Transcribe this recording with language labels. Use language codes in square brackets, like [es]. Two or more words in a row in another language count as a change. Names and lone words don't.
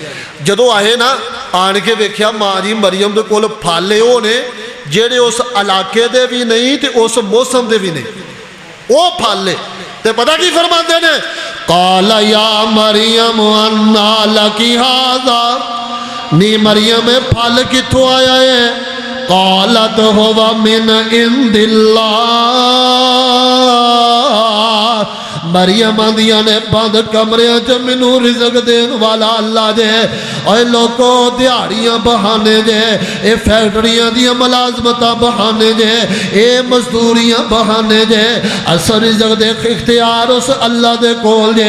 [pa] جدوں آئے نا آن کے ویکھیا ماں جی مریم دے کول پھل اوہ نے جیہڑے اس علاقے دے بھی نہیں تے اس موسم دے بھی نہیں، او پھل تے پتا کی فرماتے نے [ar] قال يا مريم أنى لك هذا, [pa] نی مریم پھل کتھوں آیا ہے? [ar] قالت هو من عند الله. [pa] مریم آندیاں نے بند کمریاں چ مینوں رزق دین والا اللہ جے. اوئے لوکو دیہاڑیاں بہانے جے، یہ فیکٹریاں دی ملازمتاں بہانے جے، یہ مزدوریاں بہانے جے. اصل رزق دے اختیار اس اللہ دے کول جے.